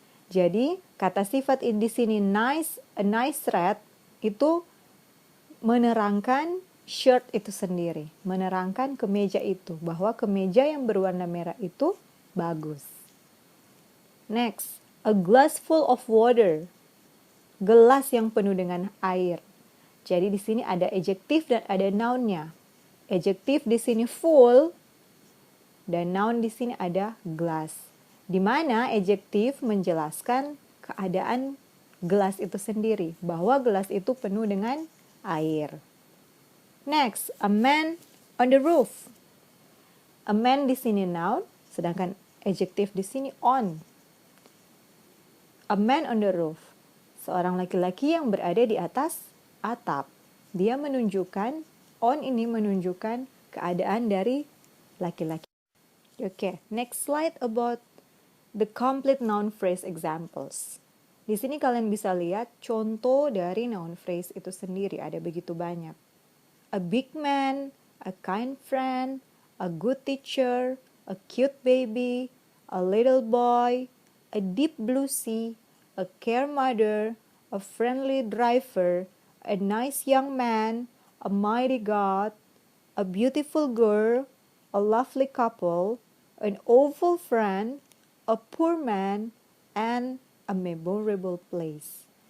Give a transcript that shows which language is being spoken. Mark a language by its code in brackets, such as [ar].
[id] Jadi, kata sifat di sini nice, [en] a nice red [id] itu menerangkan shirt itu sendiri, menerangkan kemeja itu, bahwa kemeja yang berwarna merah itu bagus. [en] Next, a glass full of water. [id] Gelas yang penuh dengan air. Jadi di sini ada adjektif dan ada noun-nya. Adjektif di sini full dan noun di sini ada glass. Di mana adjektif menjelaskan keadaan gelas itu sendiri, bahwa gelas itu penuh dengan air. [en] Next, a man on the roof. [id] A man di sini noun, sedangkan adjektif di sini on. [en] A man on the roof. [id] Seorang laki-laki yang berada di atas atap. Dia menunjukkan, on ini menunjukkan keadaan dari laki-laki. [en] Okay, next slide about the complete noun phrase examples. [id] Di sini kalian bisa lihat contoh dari noun phrase itu sendiri, ada begitu banyak. [en] A big man, a kind friend, a good teacher, a cute baby, a little boy, a deep blue sea, a care mother, a friendly driver, a nice young man, a mighty God, a beautiful girl, a lovely couple, an awful friend, a poor man, and a memorable place.